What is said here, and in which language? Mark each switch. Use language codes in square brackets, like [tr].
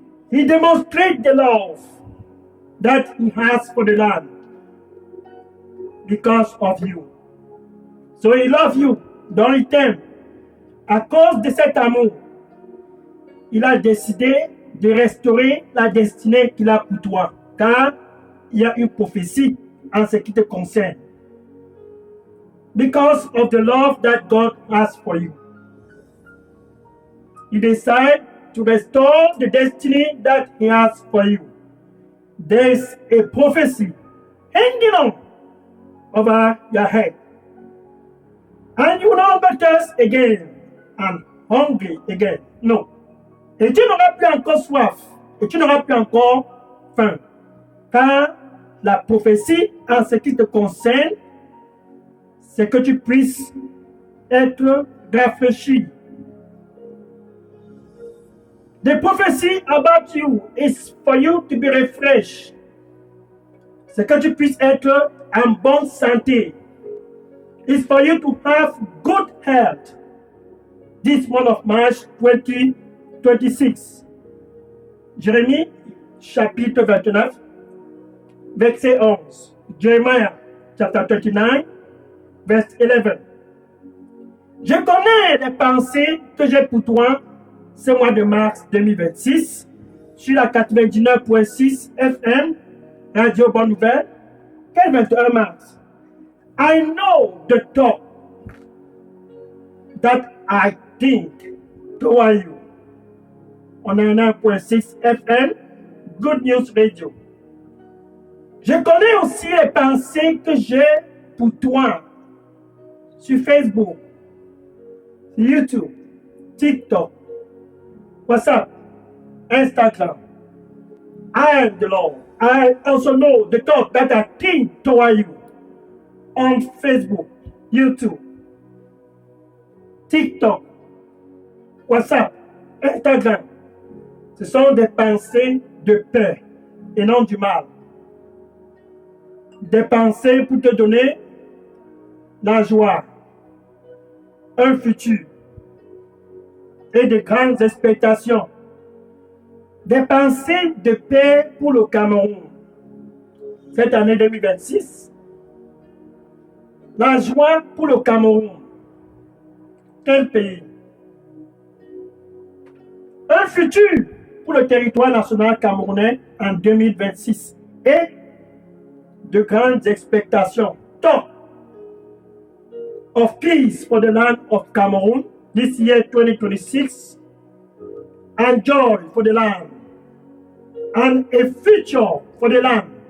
[en] He demonstrates the love that He has for the land because of you. So He loves you, [fr] donc il t'aime. À cause de cet amour, il a décidé de restaurer la destinée qu'il a pour toi, car il y a une prophétie en ce qui te concerne. [en] Because of the love that God has for you, He decided to restore the destiny that He has for you. There's a prophecy hanging on over your head, and you will not be thirsty again and hungry again. No. [fr] Et tu n'auras plus encore soif, et tu n'auras plus encore faim, car la prophétie en ce qui te concerne, c'est que tu puisses être rafraîchi. [en] The prophecy about you is for you to be refreshed. [fr] C'est que tu puisses être en bonne santé. [en] It's for you to have good health this month of March 2026. [fr] Jérémie, chapitre 29, verset 11. [en] Jeremiah, chapter 29, verse 11. [fr] Je connais les pensées que j'ai pour toi ce mois de mars 2026 sur la 99.6 FM, Radio Bonne Nouvelle. Quel 21 mars? [en] I know the thought that I think toward you. On a 1.6 FM, Good News Radio. [fr] Je connais aussi les pensées que j'ai pour toi sur Facebook, YouTube, TikTok, WhatsApp, Instagram. [en] I am the Lord. I also know the thought that I think toward you on Facebook, YouTube, TikTok, WhatsApp, Instagram. [fr] Ce sont des pensées de paix et non du mal. Des pensées pour te donner la joie, un futur et de grandes expectations. Des pensées de paix pour le Cameroun. Cette année 2026, la joie pour le Cameroun. Quel pays? Un futur pour le territoire national camerounais en 2026 et de grandes expectations. [en] Talk of peace for the land of Cameroon this year 2026 and joy for the land and a future for the land.